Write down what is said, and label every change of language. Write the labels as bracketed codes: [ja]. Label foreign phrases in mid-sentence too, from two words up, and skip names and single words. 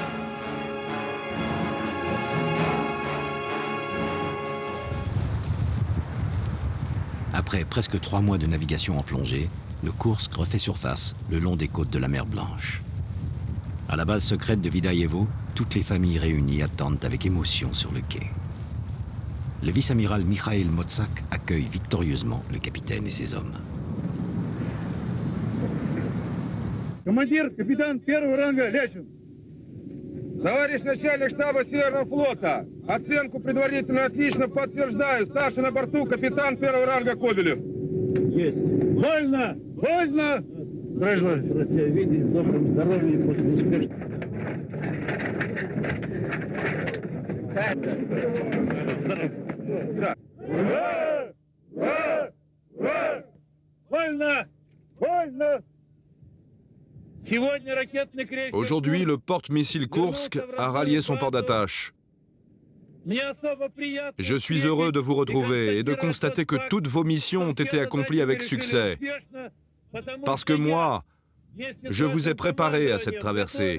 [fr] Après presque 3 mois de navigation en plongée, le Kursk refait surface le long des côtes de la mer Blanche. À la base secrète de Vidaïevo, toutes les familles réunies attendent avec émotion sur le quai. Le vice-amiral Mikhail Motsak accueille victorieusement le capitaine et ses hommes. [ru] Командир, капитан первого ранга Лячин. Товарищ начальник штаба Северного флота, оценку предварительно отлично подтверждаю. Старший на борту капитан первого ранга Кобелев. Есть. Вольно! Вольно! Здравия рад тебя видеть, в добром здоровье после успешного. Вольно! Вольно! [fr] Aujourd'hui, le porte-missile Kursk a rallié son port d'attache. Je suis heureux de vous retrouver et de constater que toutes vos missions ont été accomplies avec succès. Parce que moi, je vous ai préparé à cette traversée.